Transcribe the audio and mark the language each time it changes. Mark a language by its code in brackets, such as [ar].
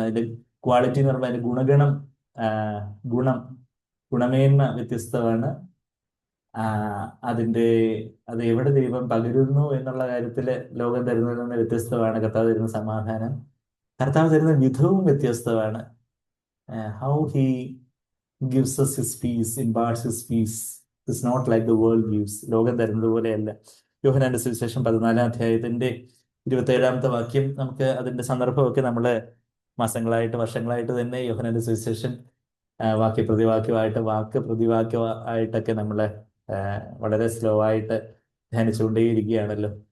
[ml] അതിന്റെ ക്വാളിറ്റി എന്ന് പറയുമ്പോൾ അതിന്റെ ഗുണഗണം, ഗുണം, ഗുണമേന്മ വ്യത്യസ്തമാണ്. അതിന്റെ അത് എവിടെ ദൈവം പകരുന്നു എന്നുള്ള കാര്യത്തില് ലോകം തരുന്നതിൽ നിന്ന് വ്യത്യസ്തമാണ്. കർത്താവ് തരുന്ന സമാധാനം, കർത്താവ് തരുന്ന വിധവും വ്യത്യസ്തമാണ്. [en] How he gives us his peace, imparts his peace. It's not like the world gives. [ml] ലോകം തരുന്നത് പോലെയല്ല. യോഹന്നാന്റെ സുവിശേഷം 14-ാം അധ്യായത്തിന്റെ 27-ാമത്തെ വാക്യം, നമുക്ക് അതിന്റെ സന്ദർഭമൊക്കെ നമ്മള് മാസങ്ങളായിട്ട് വർഷങ്ങളായിട്ട് തന്നെ യോഹന്നാന്റെ സുവിശേഷം വാക്യപ്രതിവാക്യമായിട്ട് വാക്ക് പ്രതിവാക്യമായിട്ടൊക്കെ നമ്മള് വളരെ സ്ലോ ആയിട്ട് ധ്യാനിച്ചുകൊണ്ടേയിരിക്കുകയാണല്ലോ.